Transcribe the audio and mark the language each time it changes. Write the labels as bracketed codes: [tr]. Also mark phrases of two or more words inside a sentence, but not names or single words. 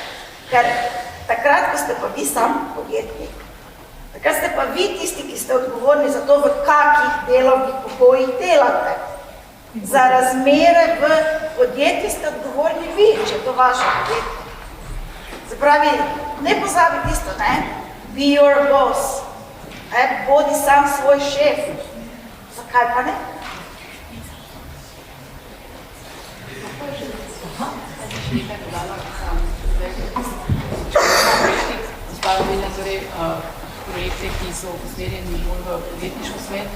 [sl] Ker takrat, ko ste pa vi sam podjetnik, takrat ste pa vi tisti, ki ste odgovorni za to, v kakih delovnih pogojih delate. Za razmere v podjetju ste odgovorni vi, če je to vaše podjetje. Se pravi, ne pozabi tisto, ne? [en] Be your boss. [sl] Bodi sam svoj šef. Zakaj pa ne? Projekte, ki so usmerjeni bolj v podjetniško smer.